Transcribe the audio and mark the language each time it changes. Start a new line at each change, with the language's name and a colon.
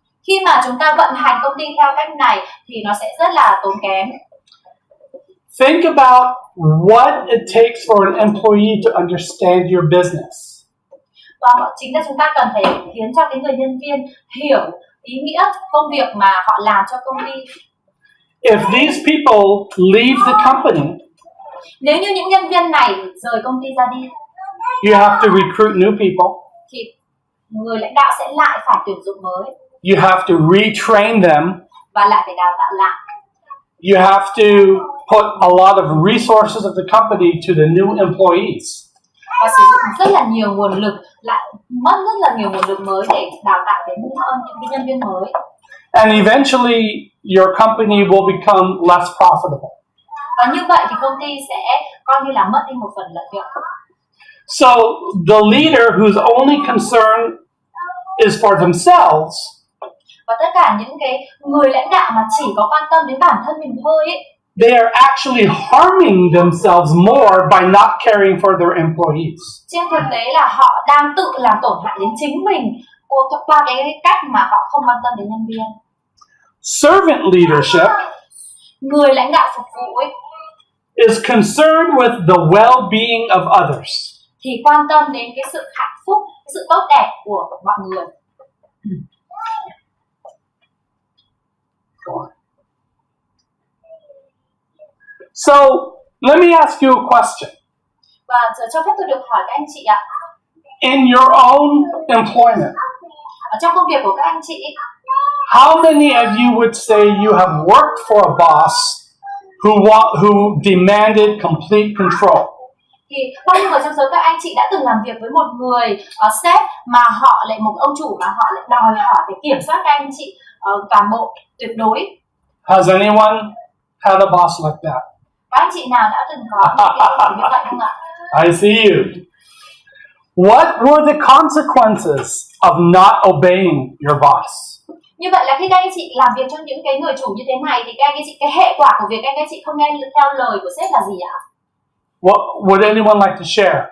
Vietnamese: Khi mà chúng ta vận hành công ty theo cách này thì nó sẽ rất là tốn kém.
English: Think about what it takes for an employee to understand your business.
Vietnamese: Và chính là chúng ta cần phải khiến cho cái người nhân viên hiểu ý nghĩa công việc mà họ làm cho công ty.
English: If these people leave the company,
Vietnamese: Nếu như những nhân viên này rời công ty ra đi,
English: you have to recruit new people.
Vietnamese: thì người lãnh đạo sẽ lại phải tuyển dụng mới
English: You have to retrain them.
Vietnamese: và lại phải đào tạo lại.
English: You have to put a lot of resources of the company to the new employees.
Vietnamese: Và sử dụng rất là nhiều nguồn lực, lại mất rất là nhiều nguồn lực mới để đào tạo đến những cái nhân viên mới.
English: And eventually, your company will become less profitable.
Vietnamese: Và như vậy thì công ty sẽ coi như là mất đi một phần lợi nhuận.
English: So, the leader whose only concern is for themselves
Vietnamese: Và tất cả những cái người lãnh đạo mà chỉ có quan tâm đến bản thân mình thôi ấy,
English: they are actually harming themselves more by not caring for their employees.
Vietnamese: trên thực tế là họ đang tự làm tổn hại đến chính mình qua cái cách mà họ không quan tâm đến nhân viên.
English: Servant leadership
Vietnamese: Người lãnh đạo phục vụ ấy,
English: is concerned with the well-being of others.
Vietnamese: thì quan tâm đến cái sự hạnh phúc, cái sự tốt đẹp của mọi người.
English: So, let me ask you a question.
Vietnamese: Và giờ cho phép tôi được hỏi các anh chị ạ,
English: In your own employment,
Vietnamese: ở trong công việc của các anh chị,
English: how many of you would say you have worked for a boss who demanded complete control?
Vietnamese: thì bao nhiêu người trong số các anh chị đã từng làm việc với một người sếp mà họ lại một ông chủ mà họ lại đòi hỏi phải kiểm soát các anh chị toàn bộ tuyệt đối?
English: Has anyone had a boss like that?
Vietnamese: Các anh chị nào đã từng có những cái như vậy không ạ?
English: I see you. What were the consequences of not obeying your boss?
Vietnamese: Như vậy là khi các anh chị làm việc cho những cái người chủ như thế này thì các anh chị cái hệ quả của việc các anh chị không nghe theo lời của sếp là gì ạ?
English: What would anyone like to share?